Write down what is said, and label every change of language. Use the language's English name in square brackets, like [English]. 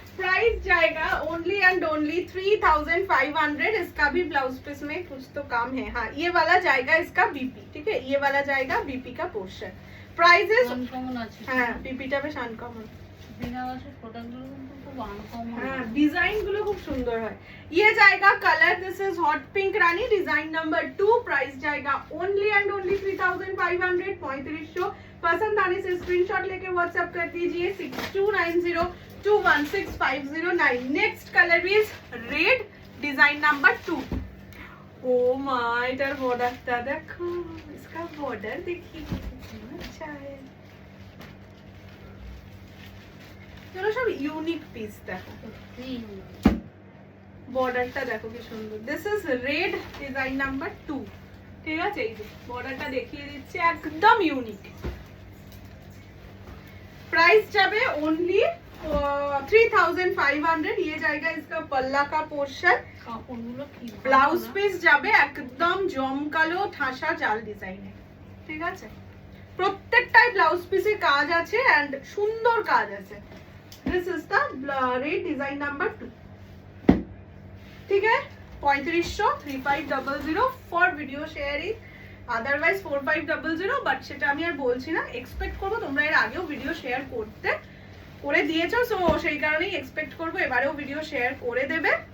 [Hindi] Price जाएगा only and only 3500। इसका भी ब्लाउज पीस में कुछ तो काम है, हाँ ये वाला जाएगा इसका बीपी, ठीक है ये वाला जाएगा बीपी का पोर्शन। [English] price is [Bangla] अनकॉमन আছে, হ্যাঁ बीपीটা বেশ আনকমন, বিনারসের প্রোডাক্টগুলো কিন্তু খুব আনকমন, হ্যাঁ ডিজাইন গুলো খুব সুন্দর হয়। [Hindi] ये जाएगा colour, [English] This is hot pink Rani design number 2। [Hindi] Price जाएगा ओनली एंड ओनली 3500, 3500। पसंद आने से स्क्रीनशॉट लेके व्हाट्सएप कर दीजिए 6290216509। [English] Next colour is red design number 2। [Hindi] Oh my इधर बॉर्डरটা देखो, इसका बॉर्डर देखिए कितना अच्छा है, चलो सब यूनिक पीस देखो, [Bangla] বর্ডারটা দেখো কি সুন্দর। [English] this is red design number 2, [Bangla] ঠিক আছে এই যে বর্ডারটা দেখিয়ে দিচ্ছি একদম ইউনিক। [English] Price जाबे only 3500। [Hindi] ये जाएगा इसका पल्ला का पोर्शन, [Bangla] কাপড়গুলো কি ব্লাউজ পিস যাবে একদম জমকালো ঠাসা জাল ডিজাইনে, ঠিক আছে প্রত্যেকটাই ব্লাউজ পিসে কাজ আছে এন্ড সুন্দর কাজ আছে। [English] this is the red design number 2, ठीक है 3500 3500 for video sharing, [Bangla] otherwise 4500, but সেটা আমি আর বলছি না, এক্সপেক্ট করব তোমরা এর আগেও ভিডিও শেয়ার করে দিয়েছো, সো সেই কারণেই এক্সপেক্ট করব এবারেও ভিডিও শেয়ার করে দেবে।